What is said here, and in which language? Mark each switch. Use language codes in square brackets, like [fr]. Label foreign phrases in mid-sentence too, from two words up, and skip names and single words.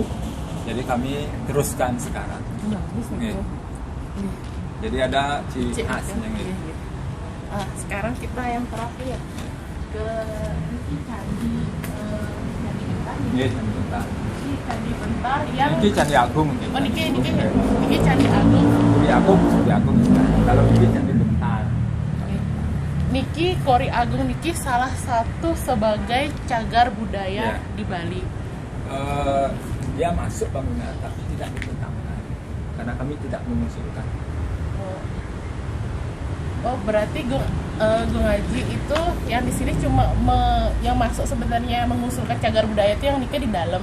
[id] Jadi kami teruskan sekarang. Jadi ada ciri khasnya gitu. Sekarang kita yang terakhir ke Candi Bentar. Candi Bentar yang Niki Candi Agung. Oh, Niki Candi Agung. Candi Agung. Kalau Niki Candi Bentar. Niki Kori Agung Niki salah satu sebagai cagar budaya di Bali. Dia masuk bangunan tapi tidak dibentangkan karena kami tidak mengusulkan. Oh berarti Gung Haji itu yang di sini cuma yang masuk sebenarnya mengusulkan cagar budaya itu yang Nike di dalam.